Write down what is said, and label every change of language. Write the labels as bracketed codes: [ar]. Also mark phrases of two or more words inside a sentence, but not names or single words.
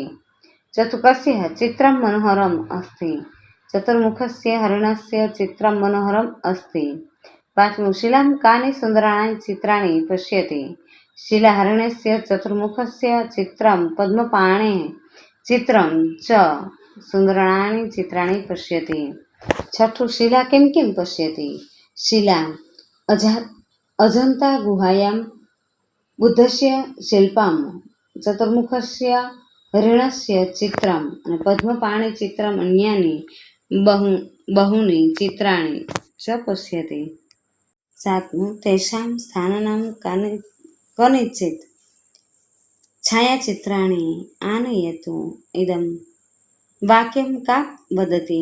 [sa] ચોથું कस्य चित्रम मनोहरम अस्ति? चतुर्मुखस्य हरिणस्य चित्रम मनोहरम अस्ति. પાંચમું शिलाम कानी सुन्दराणी चित्राणी पश्यति? शिला हरिणस्य चतुर्मुखस्य चित्रम पद्मपाणे चित्रम च सुन्दराणि चित्राणि पश्यति। छठु शिला किं किं पश्यति। शिला अजन्ता गुहायां बुद्धस्य शिल्पं चतुर्मुखस्य हरिणस्य चित्रम् અને पद्मपाणि चित्रम अन्यानी बहूनी चित्राणी च पश्यति. સાતમું तेषां स्थानानां कनिचित छायाचित्राणी आनयतु इदं वाक्यं का वदति.